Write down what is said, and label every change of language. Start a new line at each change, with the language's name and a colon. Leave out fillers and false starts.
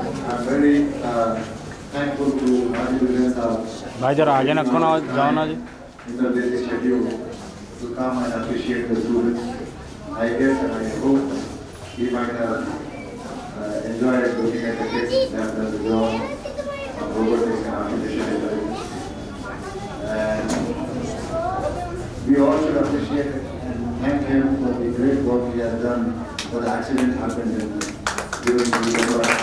English: I'm very thankful to Haji Viren Sahab.
Hindi: भाई जरा आगे रखो ना, जाओ ना जी.
English: In the busy schedule to come and appreciate the students. I guess and I hope he might have enjoyed looking at the kids that have done the job of robotics and artificial intelligence. And we all should appreciate it and thank him for the great work he has done when the accident happened during the December.